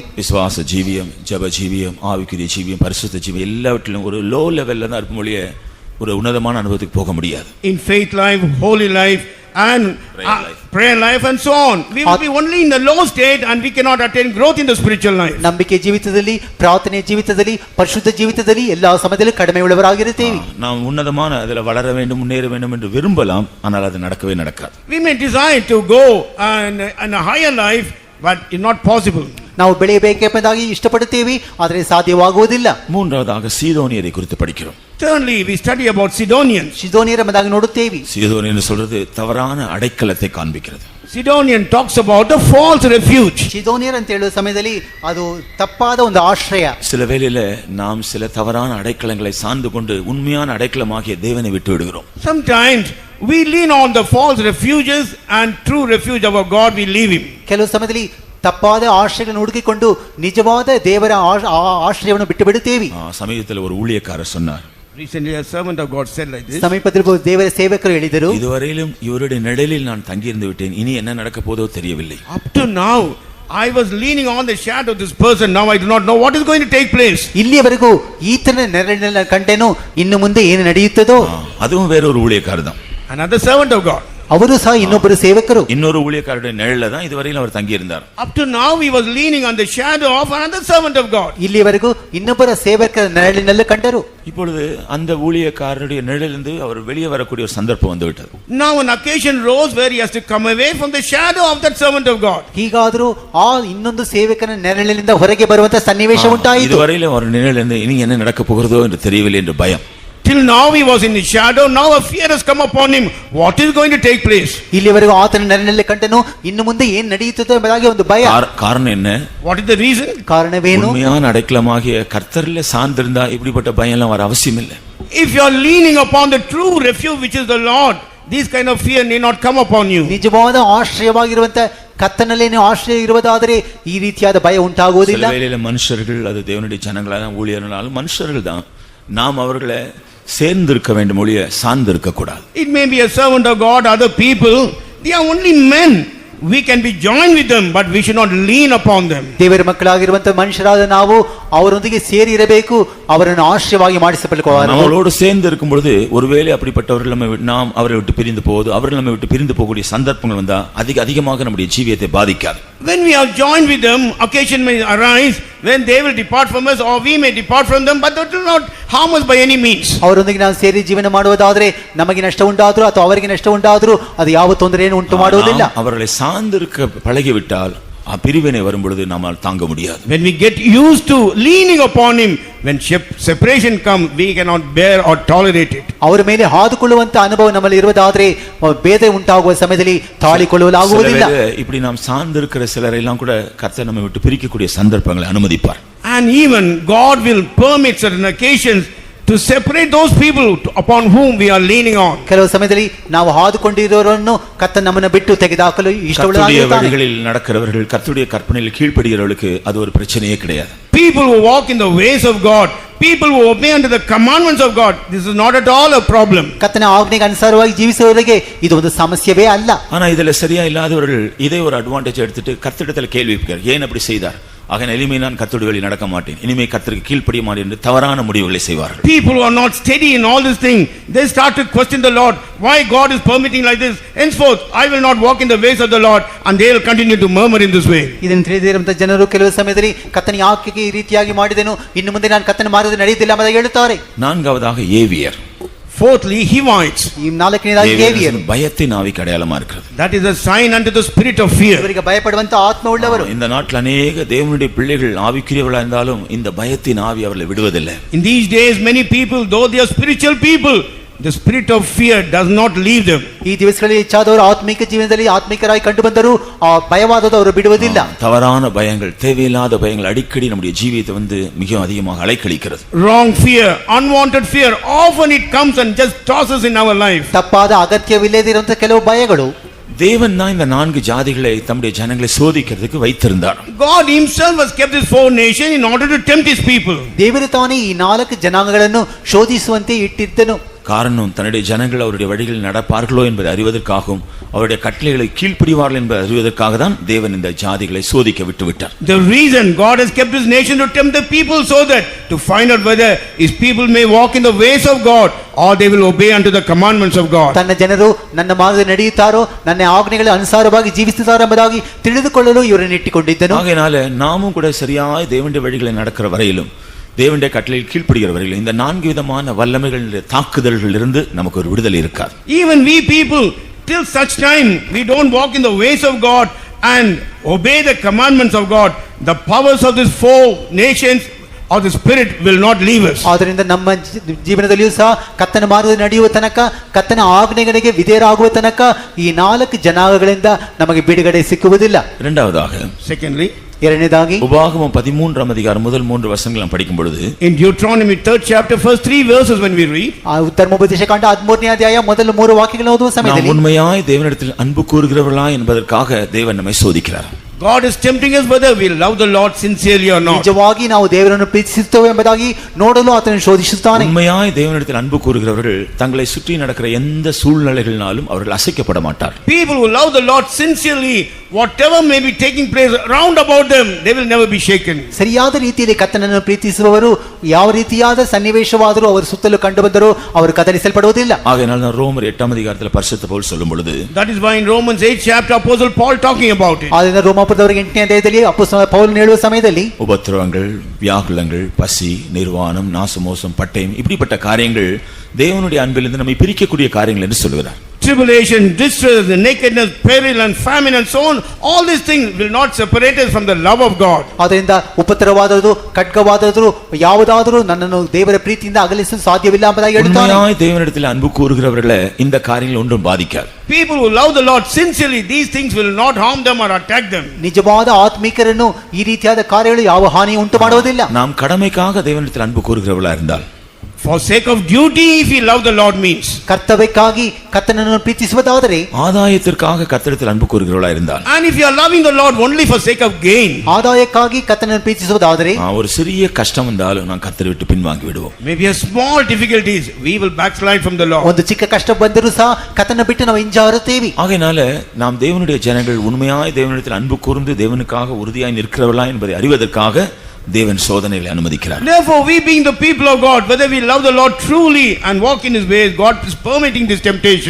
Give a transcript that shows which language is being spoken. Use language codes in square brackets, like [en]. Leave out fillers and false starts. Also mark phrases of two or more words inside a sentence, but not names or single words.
[ta] விசுவாச ஜீவியம், ஜெப ஜீவியம், ஆவிக்குரிய ஜீவியம், பரிசுத்த ஜீவியம் எல்லாவற்றிலும் ஒரு [en] low levelல [ta] தான் இருக்க முடிய ஒரு உன்னதமான அனுபவத்துக்கு போக முடியாது. [en] In faith life, holy life and prayer life and so on, we will be only in the low state and we cannot attain growth in the spiritual life. [kn] ನಂಬಿಕೆ ಜೀವಿತದಲ್ಲಿ, ಪ್ರಾರ್ಥನೆ ಜೀವಿತದಲ್ಲಿ, ಪರಿಶುದ್ಧ ಜೀವಿತದಲ್ಲಿ ಎಲ್ಲಾ ಸಮಯದಲ್ಲಿ ಕಡಿಮೆ ಉಳ್ಳವರಾಗಿರುತ್ತೇವೆ. [ta] நாம் உன்னதமான அதில் வளர வேண்டும், முன்னேற வேண்டும் என்று விரும்பலாம், ஆனால் அது நடக்கவே நடக்காது. [en] We may desire to go and a higher life, but it's not possible. [kn] ನಾವು ಬೆಳೆಯಬೇಕೆಂಬುದಾಗಿ ಇಷ್ಟಪಡುತ್ತೇವೆ, ಆದರೆ ಸಾಧ್ಯವಾಗುವುದಿಲ್ಲ. [ta] மூன்றாவதாக சீதோனியரை குறித்து படிக்கிறோம். [en] Thirdly, we study about Sidonians. [kn] ಸಿದೋನಿಯರ ಎಂಬುದಾಗಿ ನೋಡುತ್ತೇವೆ. [ta] சீதோனியர் சொல்றது தவறான அடைக்கலத்தை காண்பிக்கிறது. [en] Sidonian talks about the false refuge. [kn] ಸಿದೋನಿಯರ್ ಅಂತ ಹೇಳುವ ಸಮಯದಲ್ಲಿ ಅದು ತಪ್ಪಾದ ಒಂದು ಆಶ್ರಯ. [ta] சில வேளையில நாம் சில தவறான அடைக்கலங்களை சார்ந்து கொண்டு உண்மையான அடைக்கலமாகிய தேவனை விட்டு விடுகிறோம். [en] Sometimes we lean on the false refuges and true refuge of our God we leave him. [kn] ಕೆಲವು ಸಮಯದಲ್ಲಿ ತಪ್ಪಾದ ಆಶ್ರಯಗಳನ್ನು ಹುಡುಕಿಕೊಂಡು ನಿಜವಾದ ದೇವರ ಆಶ್ರಯವನ್ನು ಬಿಟ್ಟು ಬಿಡುತ್ತೇವೆ. [ta] சமீபத்தில் ஒரு ஊழியக்காரர் சொன்னார். [en] Recently a servant of God said like this. [kn] ಸಮೀಪದಲ್ಲಿ ದೇವರ ಸೇವಕರು ಹೇಳಿದರು, [ta] இதுவரையிலும் இவருடைய நிழலில் நான் தங்கியிருந்து விட்டேன், இனி என்ன நடக்க போதோ தெரியவில்லை. [en] Up to now I was leaning on the shadow of this person, now I do not know what is going to take place. [kn] ಇಲ್ಲಿಯವರೆಗೂ ಈತನ ನೆರಳಿನಲ್ಲಿ ಕಂಡೆನು, ಇನ್ನು ಮುಂದೆ ಏನು ನಡೆಯುತ್ತದೋ. [ta] அதுவும் வேற ஒரு ஊழியக்காரர் தான். [en] Another servant of God. [kn] ಅವರು ಸಹ ಇನ್ನೊಬ್ಬರು ಸೇವಕರು. [ta] இன்னொரு ஊழியக்காரருடைய நிழல்ல தான் இதுவரையிலும் அவர் தங்கி இருந்தார். [en] Up to now he was leaning on the shadow of another servant of God. [kn] ಇಲ್ಲಿಯವರೆಗೂ ಇನ್ನೊಬ್ಬರ ಸೇವಕರ ನೆರಳಿನಲ್ಲಿ ಕಂಡರು. [ta] இப்பொழுது அந்த ஊழியக்காரருடைய நிழலிலிருந்து அவர் வெளியே வரக்கூடிய ஒரு சந்தர்ப்பம் வந்து விட்டது. [en] Now an occasion rose where he has to come away from the shadow of that servant of God. [kn] ಹೀಗಾದರೂ ಆ ಇನ್ನೊಂದು ಸೇವಕನ ನೆರಳಿನಿಂದ ಹೊರಗೆ ಬರುವಂತ ಸನ್ನಿವೇಶ ಉಂಟಾಯಿತು. [ta] இதுவரையிலும் அவர் நிழலிலிருந்து இனி என்ன நடக்க போகிறதோ என்று தெரியவில்லை என்று பயம். [en] Till now he was in the shadow, now a fear has come upon him. What is going to take place? [kn] ಇಲ್ಲಿವರೆಗೂ ಆತನ ನೆರಳಿನಲ್ಲಿ ಕಂಡನು, ಇನ್ನು ಮುಂದೆ ಏನು ನಡೆಯುತ್ತದೆ ಎಂಬುದಾಗಿ ಒಂದು ಭಯ. [ta] காரணம் என்ன? [en] What is the reason? [kn] ಕಾರಣವೇನು? [ta] உண்மையான அடைக்கலமாகிய கர்த்தரிலே சார்ந்திருந்தா இப்படிப்பட்ட பயம் எல்லாம் வர அவசியம் இல்லை. [en] If you are leaning upon the true refuge which is the Lord, this kind of fear need not come upon you. [kn] ನಿಜವಾದ ಆಶ್ರಯವಾಗಿರುವಂತ ಕರ್ತನಲ್ಲಿ ನೀವು ಆಶ್ರಯ ಇರುವುದಾದರೆ ಈ ರೀತಿಯಾದ ಭಯ ಉಂಟಾಗುವುದಿಲ್ಲ. [ta] சில வேளையில மனுஷர்கள், அது தேவனுடைய ஜனங்களான ஊழியர்களாலும் மனுஷர்கள் தான், நாம் அவர்களை சேர்ந்திருக்க வேண்டும், ஒழிய சார்ந்திருக்க கூடாது. [en] It may be a servant of God, other people, they are only men. We can be joined with them, but we should not lean upon them. [kn] ದೇವರ ಮಕ್ಕಳಾಗಿರುವಂತ ಮನುಷ್ಯರಾದ ನಾವು ಅವರೊಂದಿಗೆ ಸೇರಿ ಇರಬೇಕು, ಅವರನ್ನು ಆಶ್ರಯವಾಗಿ ಮಾಡಿಸಬೇಕು. [ta] நம்மளோடு சேர்ந்து இருக்கும் பொழுது ஒருவேளை அப்படிப்பட்டவர்கள் நாம் அவரை விட்டு பிரிந்து போவது, அவர்கள் நம்மை விட்டு பிரிந்து போகக்கூடிய சந்தர்ப்பங்கள் வந்தா அதிகமாக நம்முடைய ஜீவியத்தை பாதிக்காது. [en] When we are joined with them, occasion may arise when they will depart from us or we may depart from them, but that will not harm us by any means. [kn] ಅವರೊಂದಿಗೆ ನಾವು ಸೇರಿ ಜೀವನ ಮಾಡುವುದಾದರೆ ನಮಗೆ ನಷ್ಟ ಉಂಟಾದರೂ ಅಥವಾ ಅವರಿಗೆ ನಷ್ಟ ಉಂಟಾದರೂ ಅದು ಯಾವ ತೊಂದರೆಯನ್ನು ಉಂಟು ಮಾಡುವುದಿಲ್ಲ. [ta] அவர்களை சார்ந்திருக்க பழகிவிட்டால் பிரிவினை வரும் பொழுது நம்மால் தாங்க முடியாது. [en] When we get used to leaning upon him, when separation comes, we cannot bear or tolerate it. [kn] ಅವರ ಮೇಲೆ ಹಾದುಕೊಳ್ಳುವಂತ ಅನುಭವ ನಮ್ಮಲ್ಲಿ ಇರುವುದಾದರೆ ಬೇರೆ ಉಂಟಾಗುವ ಸಮಯದಲ್ಲಿ ತಾಳಿಕೊಳ್ಳಲಾಗುವುದಿಲ್ಲ. [ta] இப்படி நாம் சார்ந்திருக்கிற சிலரை எல்லாம் கூட கர்த்தர் நம்மை விட்டு பிரிக்கக்கூடிய சந்தர்ப்பங்களை அனுமதிப்பார். [en] And even God will permit certain occasions to separate those people upon whom we are leaning on. [kn] ಕೆಲವು ಸಮಯದಲ್ಲಿ ನಾವು ಹಾದುಕೊಂಡಿರೋರನ್ನು ಕರ್ತನು ನಮ್ಮನ್ನು ಬಿಟ್ಟು ತೆಗೆದುಹಾಕಲು ಇಷ್ಟಪಡುತ್ತಾನೆ. [ta] வழிகளில் நடக்கிறவர்கள் கர்த்தருடைய கற்பனையில் கீழ்ப்படிகிறவர்களுக்கு அது ஒரு பிரச்சனையே கிடையாது. [en] People who walk in the ways of God, people who obey unto the commandments of God, this is not at all a problem. [kn] ಕರ್ತನ ಆಜ್ಞೆಗೆ ಅನುಸಾರವಾಗಿ ಜೀವಿಸುವವರಿಗೆ ಇದು ಒಂದು ಸಮಸ್ಯೆವೇ ಅಲ್ಲ. [ta] ஆனா இதுல சரியா இல்லாதவர்கள் இதை ஒரு அட்வான்டேஜ் எடுத்துட்டு கர்த்தரிடத்தில் கேள்வி கேட்கிறார், ஏன் அப்படி செய்தார்? ஆக இனிமே நான் கர்த்தருடைய வழி நடக்க மாட்டேன், இனிமே கர்த்தருக்கு கீழ்ப்படிய மாட்டேன் என்று தவறான முடிவுகளை செய்வார்கள். [en] People who are not steady in all this thing, they start to question the Lord, why God is permitting like this? Henceforth I will not walk in the ways of the Lord, and they will continue to murmur in this way. [kn] ಇದನ್ನು ತಿಳಿದಿರುವಂತ ಜನರು ಕೆಲವು ಸಮಯದಲ್ಲಿ ಕರ್ತನ ಯಾಕೆ ಈ ರೀತಿಯಾಗಿ ಮಾಡಿದನು, ಇನ್ನು ಮುಂದೆ ನಾನು ಕರ್ತನ ಮಾರ್ಗದಲ್ಲಿ ನಡೆಯುತ್ತಿಲ್ಲ ಎಂದು ಹೇಳುತ್ತಾರೆ. [ta] நான்காவதாக ஏவியர். [en] Fourthly, Hivites. [kn] ಈ ನಾಲ್ಕನೇದಾಗಿ ಲೇವಿಯರು. [ta] பயத்தின் ஆவிக்கு அடையாளமா இருக்கிறது. [en] That is a sign unto the spirit of fear. [kn] ಇವರಿಗೆ ಭಯಪಡುವಂತ ಆತ್ಮ ಉಳ್ಳವರು. [ta] இந்த நாட்டில் அநேக தேவனுடைய பிள்ளைகள் ஆவிக்குரியவர்களாக இருந்தாலும் இந்த பயத்தின் ஆவி அவர்களை விடுவதில்லை. [en] In these days many people, though they are spiritual people, the spirit of fear does not leave them. [kn] ಈ ದಿವಸಗಳಲ್ಲಿ ಹೆಚ್ಚಾದವರು ಆತ್ಮಿಕ ಜೀವನದಲ್ಲಿ ಆತ್ಮಿಕರಾಗಿ ಕಂಡು ಬಂದರು, ಆ ಭಯವಾದದ್ದು ಅವರು ಬಿಡುವುದಿಲ್ಲ. [ta] தவறான பயங்கள், தேவையில்லாத பயங்கள் அடிக்கடி நம்முடைய ஜீவியத்தை வந்து மிக அதிகமாக அலைக்கழிக்கிறது. [en] Wrong fear, unwanted fear, often it comes and just tosses in our life. [kn] ತಪ್ಪಾದ ಅಗತ್ಯವಿಲ್ಲದಿರುವಂತ ಕೆಲವು ಭಯಗಳು. [ta] தேவன் தான் இந்த 4 ஜாதிகளை தம்முடைய ஜனங்களை சோதிக்கிறதுக்கு வைத்திருந்தார். [en] God himself has kept this 4 nations in order to tempt his people. [kn] ದೇವರು ತಾನೇ ಈ 4 ಜನಾಂಗಗಳನ್ನು ಶೋಧಿಸುವಂತೆ ಇಟ್ಟಿದ್ದನು. [ta] காரணம் தன்னுடைய ஜனங்கள் அவருடைய வழிகளில் நடப்பார்களோ என்பதை அறிவதற்காகவும் அவருடைய கட்டளைகளை கீழ்ப்படிவார்கள் என்பதை அறிவதற்காக தான் தேவன் இந்த ஜாதிகளை சோதிக்க விட்டுவிட்டார். [en] The reason God has kept his nation to tempt the people so that to find out whether his people may walk in the ways of God or they will obey unto the commandments of God. [kn] ತನ್ನ ಜನರು ನನ್ನ ಮಾರ್ಗದಲ್ಲಿ ನಡೆಯುತ್ತಾರೋ, ನನ್ನ ಆಜ್ಞೆಗಳ ಅನುಸಾರವಾಗಿ ಜೀವಿಸುತ್ತಾರೋ ಎಂಬುದಾಗಿ ತಿಳಿದುಕೊಳ್ಳಲು ಇವರನ್ನು ಇಟ್ಟುಕೊಂಡಿದ್ದನು. [ta] ஆகையினால நாமும் கூட சரியாய் தேவனுடைய வழிகளை நடக்கிற வரையிலும் தேவனுடைய கட்டளையில் கீழ்ப்படுகிறவர்கள் இந்த 4 விதமான வல்லமைகளின் தாக்குதல்கள் இருந்து நமக்கு ஒரு விடுதலை இருக்காது. [en] Even we people, till such time we don't walk in the ways of God and obey the commandments of God, the powers of these 4 nations or the spirit will not leave us. [kn] ಆದ್ದರಿಂದ ನಮ್ಮ ಜೀವನದಲ್ಲಿಯೂ ಸಹ ಕರ್ತನ ಮಾರ್ಗದಲ್ಲಿ ನಡೆಯುವ ತನಕ, ಕರ್ತನ ಆಜ್ಞೆಗಳಿಗೆ ವಿಧೇಯರಾಗುವ ತನಕ ಈ 4 ಜನಾಂಗಗಳಿಂದ ನಮಗೆ ಬಿಡುಗಡೆ ಸಿಕ್ಕುವುದಿಲ್ಲ. [ta] இரண்டாவதாக, [en] Secondly, [kn] ಎರಡನೇದಾಗಿ [ta] உபாகமம் 13ஆம் அதிகாரம் முதல் 3 வசனங்களை நாம் படிக்கும் பொழுது, [en] in Deuteronomy 3rd chapter first 3 verses when we read, [kn] ಧರ್ಮೋಪದೇಶಕಾಂಡ 13ನೇ ಅಧ್ಯಾಯ ಮೊದಲ 3 ವಾಕ್ಯಗಳನ್ನು ಓದುವ ಸಮಯದಲ್ಲಿ [ta] நாம் உண்மையாய் தேவனிடத்தில் அன்பு கூறுகிறவர்களா என்பதற்காக தேவன் நம்மை சோதிக்கிறார். [en] God is tempting us whether we love the Lord sincerely or not. [kn] ನಿಜವಾಗಿ ನಾವು ದೇವರನ್ನು ಪ್ರೀತಿಸುತ್ತೇವೆ ಎಂಬುದಾಗಿ ನೋಡಲು ಆತನು ಶೋಧಿಸುತ್ತಾನೆ. [ta] உண்மையாய் தேவனிடத்தில் அன்பு கூறுகிறவர்கள் தங்களை சுற்றி நடக்கிற எந்த சூழ்நிலைகளினாலும் அவர்கள் அசைக்கப்பட மாட்டார்கள். [en] People who love the Lord sincerely, whatever may be taking place round about them, they will never be shaken. [kn] ಸರಿಯಾದ ರೀತಿಯಲ್ಲಿ ಕರ್ತನನ್ನು ಪ್ರೀತಿಸುವವರು ಯಾವ ರೀತಿಯಾದ ಸನ್ನಿವೇಶವಾದರೂ ಅವರ ಸುತ್ತಲೂ ಕಂಡು ಬಂದರೂ ಅವರು ಕದಲಿಸಲ್ಪಡುವುದಿಲ್ಲ. [ta] ஆகையால் தான் ரோமர் 8ஆம் அதிகாரத்தில் பரிசுத்த பவுல் சொல்லும் பொழுது, [en] that is why in Romans 8th chapter apostle Paul talking about it. [kn] ಆದ್ದರಿಂದ ರೋಮಾಪುರದವರಿಗೆ 8ನೇ ಅಧ್ಯಾಯದಲ್ಲಿ ಅಪೊಸ್ತಲ ಪೌಲನು ಹೇಳುವ ಸಮಯದಲ್ಲಿ [ta] உபத்திரவங்கள், வியாகுலங்கள், பசி, நிர்வாணம், நாசமோசம், பட்டயம் இப்படிப்பட்ட காரியங்கள் தேவனுடைய அன்பிலிருந்து நம்மை பிரிக்கக்கூடிய காரியங்கள் என்று சொல்கிறார். [en] Tribulation, distress, nakedness, peril and famine and so on, all these things will not separate us from the love of God. [kn] ಆದ್ದರಿಂದ ಉಪದ್ರವವಾದರೂ ಖಡ್ಗವಾದರೂ ಯಾವುದಾದರೂ ನನ್ನನ್ನು ದೇವರ ಪ್ರೀತಿಯಿಂದ ಅಗಲಿಸಲು ಸಾಧ್ಯವಿಲ್ಲ ಎಂಬುದಾಗಿ ಹೇಳುತ್ತಾನೆ. [ta] உண்மையாய் தேவனிடத்தில் அன்பு கூறுகிறவர்களை இந்த காரியங்கள் ஒன்றும் பாதிக்காது. [en] People who love the Lord sincerely, these things will not harm them or attack them. [kn] ನಿಜವಾದ ಆತ್ಮಿಕರನ್ನು ಈ ರೀತಿಯಾದ ಕಾರ್ಯಗಳು ಯಾವ ಹಾನಿ ಉಂಟು ಮಾಡುವುದಿಲ್ಲ. [ta] நாம் கடமைக்காக தேவனிடத்தில் அன்பு கூறுகிறவர்களா இருந்தால், [en] for sake of duty if we love the Lord means, [kn] ಕರ್ತವ್ಯಕ್ಕಾಗಿ ಕರ್ತನನ್ನು ಪ್ರೀತಿಸುವುದಾದರೆ, [ta] ஆதாயத்திற்காக கர்த்தரிடத்தில் அன்பு கூறுகிறவர்களா இருந்தால், [en] and if you are loving the Lord only for sake of gain, [kn] ಆದಾಯಕ್ಕಾಗಿ ಕರ್ತನನ್ನು ಪ್ರೀತಿಸುವುದಾದರೆ, [ta] ஒரு சிறிய கஷ்டம் வந்தாலும் நான் கர்த்தரை விட்டு பின்வாங்கி விடுவோம். [en] maybe a small difficulties, we will backslide from the Lord. [kn] ಒಂದು ಚಿಕ್ಕ ಕಷ್ಟ ಬಂದರೂ ಸಹ ಕರ್ತನ ಬಿಟ್ಟು ನಾವು ಹಿಂಜಾರುತ್ತೇವೆ. [ta] ஆகையினால நாம் தேவனுடைய ஜனங்கள் உண்மையாய் தேவனிடத்தில் அன்பு கூர்ந்து தேவனுக்காக உறுதியாய் நிற்கிறவர்களா என்பதை அறிவதற்காக தேவன் சோதனைகளை அனுமதிக்கிறார். [en] Therefore, we being the people of God, whether we love the Lord truly and walk in His ways, God is permitting this temptation.